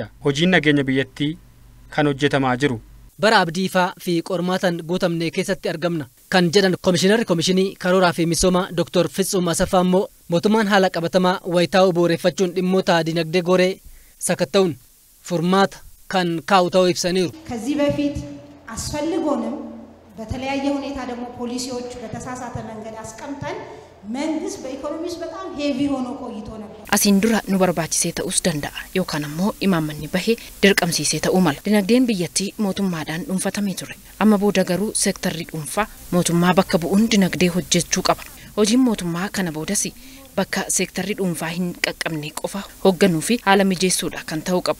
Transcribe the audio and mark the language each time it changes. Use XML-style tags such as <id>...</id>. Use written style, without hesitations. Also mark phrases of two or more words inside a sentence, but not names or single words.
<om>Hojiin nageenya biyyattii kan hojjetamaa jiru. Bara abdiifaa fi qormaatan guutamne keessatti argamna kan jedhan komishinarri komishinii karooraa fi misooma Dr. Fitsum Asaffaa immoo mootummaan haala qabatamaa wayitaa'uu bu'uureffachuun dhimmoota dinagdee goree sakatta'uun furmaata kan kaa'u ta'uu ibsaniiru.</om> <am>ከዚህ በፊት አስፈልጎንም በተለያየ ሁኔታ ደግሞ ፖሊሲዎች በተሳሳተ መንገድ አስቀምጠን መንግስት በኢኮኖሚስ በጣም ሄቪ ሆኖ ቆይቶ ነበር.</am> <om>Asiin dura nu barbaachisee ta'uus danda'a yookaan ammoo imaammanni bahee dirqamsiisee ta'uu mala. Dinagdeen biyyattii mootummaadhaan dhuunfatamee ture. Amma booda garuu seektarri dhuunfaa mootummaa bakka bu'uun dinagdee hojjechuu qaba. Hojiin mootummaa kana boodas bakka seektarri dhuunfaa hin qaqqabne qofa hoogganuu fi haala mijeessuudha kan ta'uu qaba.</om>